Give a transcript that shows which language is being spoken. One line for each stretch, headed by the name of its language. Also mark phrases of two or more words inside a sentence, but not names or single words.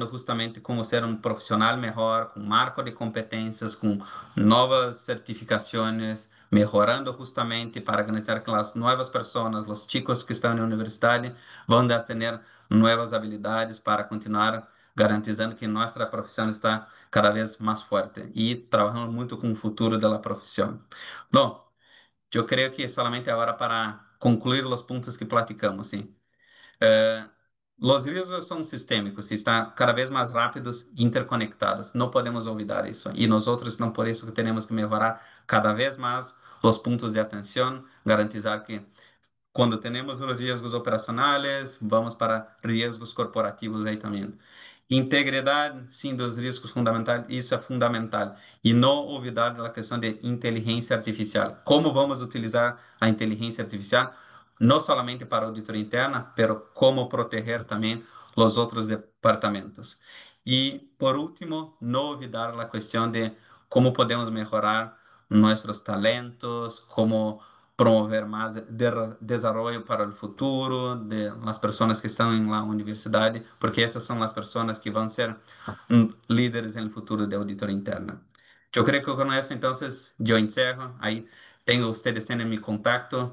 Spanish: justamente como ser un profesional mejor, con marco de competencias, con nuevas certificaciones, mejorando justamente para garantizar que las nuevas personas, los chicos que están en la universidad, van a tener nuevas habilidades para continuar garantizando que nuestra profesión está cada vez más fuerte y trabajando mucho con el futuro de la profesión.
Portuguese: Bom, eu creio que solamente agora para concluir os pontos que platicamos, sim.
Spanish: Eh, los riesgos son sistémicos y están cada vez más rápidos, interconectados. No podemos olvidar eso. Y nosotros no por eso que tenemos que mejorar cada vez más los puntos de atención, garantizar que cuando tenemos los riesgos operacionales, vamos para riesgos corporativos ahí también. Integridad,
Portuguese: sim, dos riscos fundamentais, isso é fundamental. E não olvidar da questão de inteligência artificial. Como vamos utilizar a inteligência artificial? Não somente para a auditoria interna, pero como proteger também os outros departamentos. E, por último, não olvidar a questão de como podemos melhorar nossos talentos, como promover
Spanish: más desarrollo para el futuro de las personas que están en la universidad, porque esas son las personas que van a ser líderes en el futuro de auditoría interna. Yo creo que con eso entonces yo encerro, ahí tengo, ustedes tienen mi contacto.